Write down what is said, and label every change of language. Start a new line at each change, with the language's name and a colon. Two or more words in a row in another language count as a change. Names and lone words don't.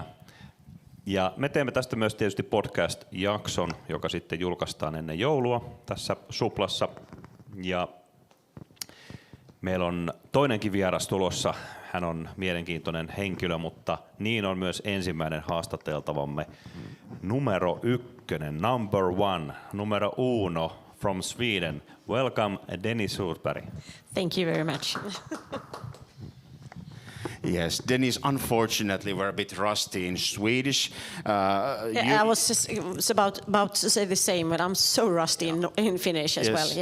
Finnish: Ja me teemme tästä myös tietysti podcast-jakson, joka sitten julkaistaan ennen joulua tässä Suplassa. Ja meillä on toinenkin vieras tulossa. Hän on mielenkiintoinen henkilö, mutta niin on myös ensimmäinen haastateltavamme numero 1,
English: number 1,
Spanish: numero uno
English: from Sweden. Welcome, Denise Rudberg. Thank you very much. Yes, Denise, unfortunately, we're a bit rusty in Swedish. I was just about to say the same, but I'm so rusty in Finnish as well.